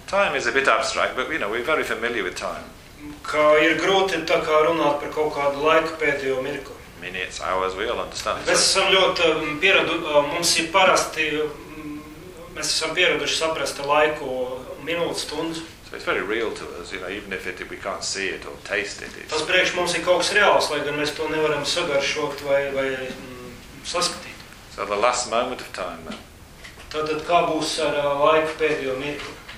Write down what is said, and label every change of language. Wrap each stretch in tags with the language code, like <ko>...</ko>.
<en>Time is a bit abstract, but you know, we're very familiar with time.</en> <lv>Kā ir grūti tā kā runāt par kaut kādu laiku pēdējo mirkli.</lv> <en>Minutes, hours, we all understand.</en> <lv>Mēs esam ļoti mums ir parasti, mēs esam pieraduši saprast laiku minūtes, stundas.</lv> <en>So it's very real to us, you know, even if it, we can't see it or taste it.</en> <lv>Tas priekš mums ir kaut kas reāls, lai gan mēs to nevaram sagaršot vai saskatīt.</lv> <en>So the last moment of time, then.</en> <lv>Tātad kā būs ar laiku pēdējo mirkli?</lv>